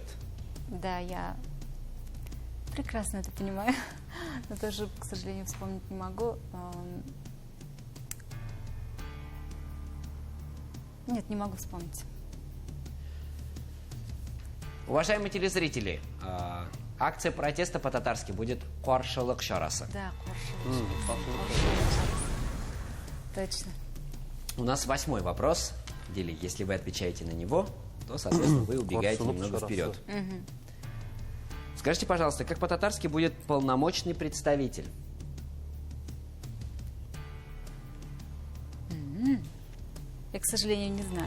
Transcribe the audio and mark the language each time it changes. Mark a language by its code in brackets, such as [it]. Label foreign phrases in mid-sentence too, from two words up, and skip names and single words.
[ru] Да, я прекрасно это понимаю, но тоже, к сожалению, вспомнить не могу. Нет, не могу вспомнить. Уважаемые телезрители, акция протеста по-татарски будет [tt] «Каршылык чарасы». [ru] Да, точно. У нас 8-й вопрос. Диля, если вы отвечаете на него, то, соответственно, вы убегаете [tt] Каршылык [ru] немного [tt] чарасы. [ru] вперед. Скажите, пожалуйста, как по-татарски будет «полномочный представитель»? Я, к сожалению, не знаю.